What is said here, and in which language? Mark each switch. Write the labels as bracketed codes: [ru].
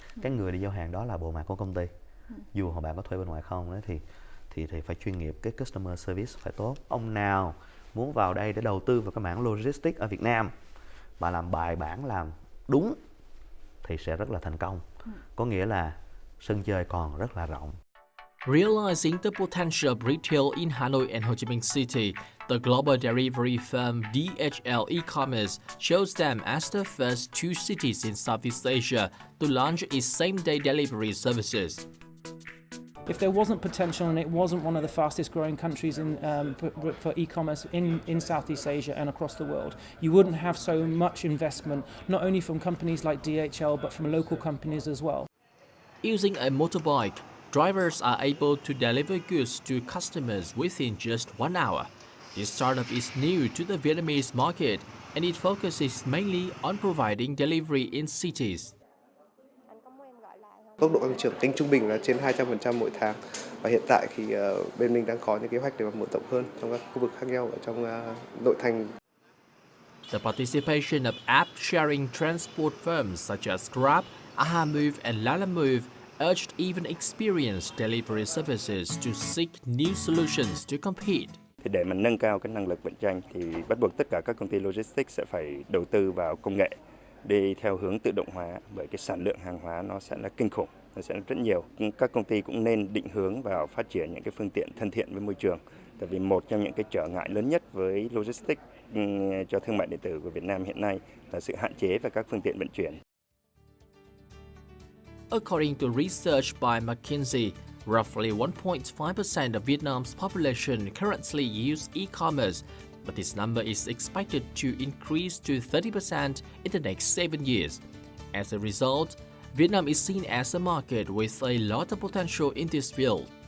[vi] Cái người đi giao hàng đó là bộ mặt của công ty, dù họ bạn có thuê bên ngoài không đấy, thì phải chuyên nghiệp, cái customer service phải tốt. Ông nào muốn vào đây để đầu tư vào cái mảng logistics ở Việt Nam và làm bài bản, làm đúng thì sẽ rất là thành công. Có nghĩa là sân chơi còn rất là rộng. [en] Realizing the potential of retail in Hanoi and Ho Chi Minh City, the global delivery firm DHL E-commerce chose them as the first 2 cities in Southeast Asia to launch its same-day delivery services. If there wasn't potential and it wasn't one of the fastest growing countries for e-commerce in Southeast Asia and across the world, you wouldn't have so much investment, not only from companies like DHL, but from local companies as well. Using a motorbike, drivers are able to deliver goods to customers within just 1 hour. This startup is new to the Vietnamese market and it focuses mainly on providing delivery in cities. [vi] Tốc độ tăng trưởng kênh trung bình là trên 200% mỗi tháng. Và hiện tại thì bên mình đang có những kế hoạch để mở rộng hơn trong các khu vực khác nhau ở trong nội thành. [en] The participation of app-sharing transport firms such as Grab, Ahamove and Lalamove urged even experienced delivery services to seek new solutions to compete. [vi] Thì để mà nâng cao cái năng lực cạnh tranh thì bắt buộc tất cả các công ty logistics sẽ phải đầu tư vào công nghệ đi theo hướng tự động hóa, bởi cái sản lượng hàng hóa nó sẽ là kinh khủng, nó sẽ là rất nhiều. Các công ty cũng nên định hướng vào phát triển những cái phương tiện thân thiện với môi trường. Tại vì một trong những cái trở ngại lớn nhất với logistics cho thương mại điện tử của Việt Nam hiện nay là sự hạn chế về các phương tiện vận chuyển. [en] According to research by McKinsey, roughly 1.5% of Vietnam's population currently use e-commerce, but this number is expected to increase to 30% in the next 7 years. As a result, Vietnam is seen as a market with a lot of potential in this field.